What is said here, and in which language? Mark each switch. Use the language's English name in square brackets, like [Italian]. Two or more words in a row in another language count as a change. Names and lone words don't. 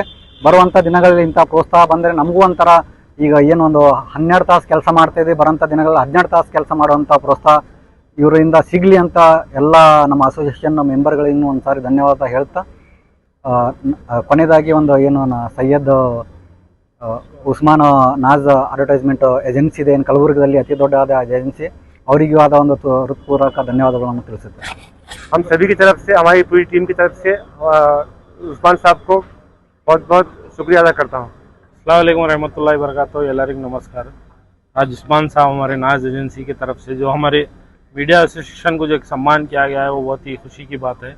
[Kannada] ಬರುವಂಥ ದಿನಗಳಲ್ಲಿ ಇಂಥ ಪ್ರೋತ್ಸಾಹ ಬಂದರೆ ನಮಗೂ ಒಂಥರ ಈಗ ಏನು ಒಂದು 12 ತಾಸು ಕೆಲಸ ಮಾಡ್ತಾಯಿದ್ದೀವಿ, ಬರೋಂಥ ದಿನಗಳಲ್ಲಿ 12 ತಾಸು ಕೆಲಸ ಮಾಡುವಂಥ ಪ್ರೋತ್ಸಾಹ ಇವರಿಂದ ಸಿಗಲಿ ಅಂತ ಎಲ್ಲ ನಮ್ಮ ಅಸೋಸಿಯೇಷನ್ ಮೆಂಬರ್ಗಳಿಗೂ ಒಂದು ಸಾರಿ ಧನ್ಯವಾದ ಹೇಳ್ತಾ, ಕೊನೆಯದಾಗಿ ಒಂದು ಏನು ಸೈಯದ್ ಉಸ್ಮಾನ್ ನಾಜ್ ಅಡ್ವರ್ಟೈಸ್ಮೆಂಟ್ ಏಜೆನ್ಸಿ ಇದೆ, ಏನು ಕಲಬುರಗಿಯಲ್ಲಿ ಅತಿ ದೊಡ್ಡದಾದ ಏಜೆನ್ಸಿ, ಅವರಿಗೂ ಆದ ಒಂದು ಹೃತ್ಪೂರ್ವಕ ಧನ್ಯವಾದಗಳನ್ನು ತಿಳಿಸುತ್ತೆ। [Hindi] हम सभी की तरफ से, हमारी पूरी टीम की तरफ से उस्मान साहब को बहुत बहुत शुक्रिया अदा करता हूँ। [Arabic] السلام عليكم رحمة الله بركاته. [Kannada] ಎಲ್ಲರಿಗೂ नमस्कार। [Hindi] आज उस्मान साहब हमारे नाज एजेंसी की तरफ से जो हमारे मीडिया एसोसिएशन को जो एक सम्मान किया गया है वो बहुत ही खुशी की बात है।